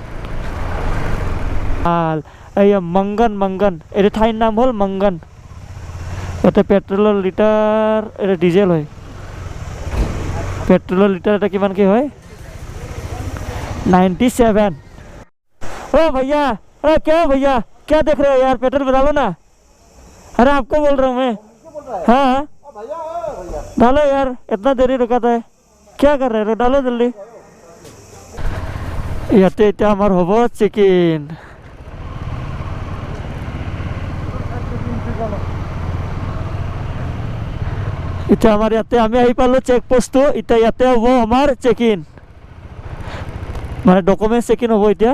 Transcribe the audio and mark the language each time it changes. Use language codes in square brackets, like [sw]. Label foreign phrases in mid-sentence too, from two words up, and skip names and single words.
[as] এই মংগন এইটো ঠাইৰ নাম হ'ল মংগন ইয়াতে [en] petrol liter [as] এটা ডিজেল হয় [en] petrol liter [as] এটা কিমানকৈ হয় 97 অ' [hi] ভैया क्या भैया क्या देख रहे हो यार, पेट्रोल में डालो ना। अरे आपको बोल रहा हूँ मैं। हाँ हाँ डालो यार, इतना देरी रुकाता है, क्या कर रहे हो, डालो जल्दी। [as] ইয়াতে এতিয়া আমাৰ হ'ব [en] check in. [as] এতিয়া আমাৰ ইয়াতে আমি আহি পালোঁ [en] check post. [as] এতিয়া ইয়াতে হ'ব আমাৰ [en] check in, [as] মানে [en] documents check in [as] হ'ব এতিয়া।